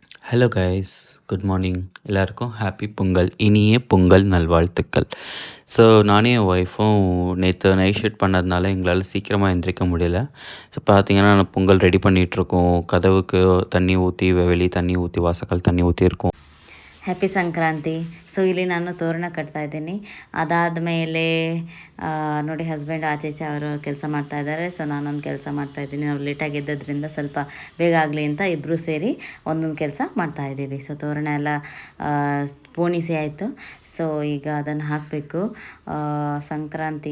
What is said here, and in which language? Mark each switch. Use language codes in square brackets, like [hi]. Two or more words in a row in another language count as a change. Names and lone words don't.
[en] Hello guys, good morning. [ta] எல்லாருக்கும் ஹாப்பி பொங்கல், இனிய பொங்கல் நல்வாழ்த்துக்கள். ஸோ நானே என் ஒய்ஃபும் நேற்று [en] night shoot [ta] பண்ணதுனால எங்களால் சீக்கிரமாக எந்திரிக்க முடியல. ஸோ பார்த்தீங்கன்னா நான் பொங்கல் ரெடி பண்ணிகிட்ருக்கோம். கதவுக்கு தண்ணி ஊற்றி, வெளியே தண்ணி ஊற்றி, வாசக்கால் தண்ணி ஊற்றிருக்கோம். [kn] ಹ್ಯಾಪಿ ಸಂಕ್ರಾಂತಿ. ಸೊ ಇಲ್ಲಿ ನಾನು ತೋರಣ ಕಟ್ತಾ ಇದ್ದೀನಿ. ಅದಾದಮೇಲೆ ನೋಡಿ ಹಸ್ಬೆಂಡ್ ಆಚೆ ಈಚೆ ಅವರು ಕೆಲಸ ಮಾಡ್ತಾಯಿದ್ದಾರೆ. ಸೊ ನಾನೊಂದು ಕೆಲಸ ಮಾಡ್ತಾಯಿದ್ದೀನಿ. ನಾವು ಲೇಟಾಗಿ ಎದ್ದದ್ರಿಂದ ಸ್ವಲ್ಪ ಬೇಗ ಆಗಲಿ ಅಂತ ಇಬ್ಬರು ಸೇರಿ ಒಂದೊಂದು ಕೆಲಸ ಮಾಡ್ತಾಯಿದ್ದೀವಿ. ಸೊ ತೋರಣ ಎಲ್ಲ ಪೋಣಿಸಿ ಆಯಿತು. ಸೊ ಈಗ ಅದನ್ನು ಹಾಕಬೇಕು, ಸಂಕ್ರಾಂತಿ.